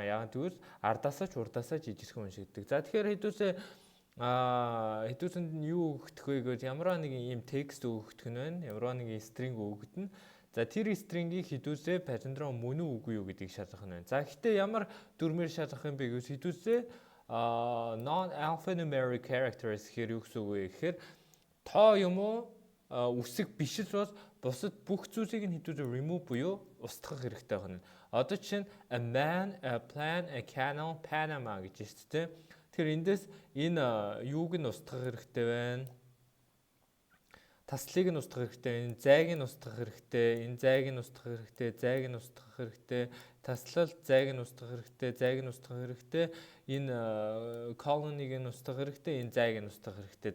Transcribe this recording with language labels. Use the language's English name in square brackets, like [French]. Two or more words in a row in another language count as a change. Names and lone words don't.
[Mongolian] Яг тэгвэл ардаасаа ч урдаасаа ч ижирхэн уншигддаг. За тэгэхээр хэдүүсэнд юу өгөх вэ гэвэл ямар нэгэн ийм текст өгөх нь байна. Ямар нэгэн string өгөгдөн. За тэр string-ийг хэдүүсээ palindrome мөн үү үгүй юу гэдгийг шалгах нь байна. За гэхдээ ямар дүрмээр шалгах юм бэ гэвэл хэдүүсээ [English] non-alphanumeric characters [Mongolian] гэхээр юу гэсэн үг вэ гэхээр тоо юм уу үсэг биш л бол бусад бүх зүйлийг нь хэдүүсээ remove буюу устгах хэрэгтэй байна. [English] Одоо жишээ нь a man, a plan, a canal, [Mongolian] Panama гэж байна шүү дээ. Тэгэхээр эндээс энэ юуг нь устгах хэрэгтэй байна. Таслыг нь устгах хэрэгтэй, энэ зайг нь устгах хэрэгтэй, энэ зайг нь устгах хэрэгтэй, зайг нь устгах хэрэгтэй, таслал зайг нь устгах хэрэгтэй, зайг нь устгах хэрэгтэй, энэ colony-г нь устгах хэрэгтэй, энэ зайг нь устгах хэрэгтэй.